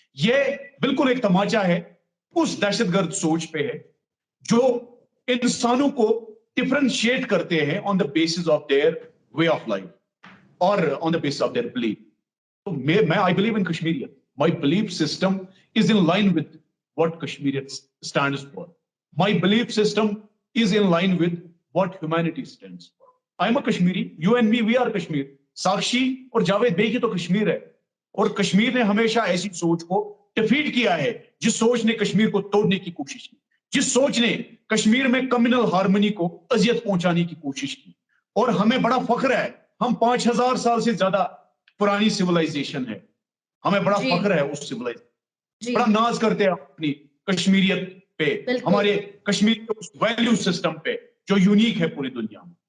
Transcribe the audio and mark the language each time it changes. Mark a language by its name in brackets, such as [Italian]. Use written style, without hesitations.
[Hindi] ये बिल्कुल एक तमाचा है उस दहशतगर्द सोच पे है जो इंसानों को डिफरेंशिएट करते हैं [English] On the basis of their way of life और on the basis of their belief. [Hindi] तो मैं [English] I believe in Kashmiriyat. My belief system is in line with what Kashmiriyat stands for. My belief system is in line with what humanity stands for. I am a Kashmiri. You and me, we are Kashmir. [Hindi] साक्षी और Javed bag ही तो कश्मीर है, और कश्मीर ने हमेशा ऐसी सोच को defeat किया है जिस सोच ने कश्मीर को तोड़ने की कोशिश की, जिस सोच ने कश्मीर में कम्युनल हार्मनी को अजियत पहुंचाने की कोशिश की. और हमें बड़ा फख्र है, हम 5000 साल से ज्यादा पुरानी सिविलाइजेशन है, हमें बड़ा फख्र है उस सिविलाइजेशन, बड़ा नाज करते हैं अपनी कश्मीरियत पे, हमारे कश्मीर के उस वैल्यू सिस्टम पे जो यूनिक है पूरी दुनिया में.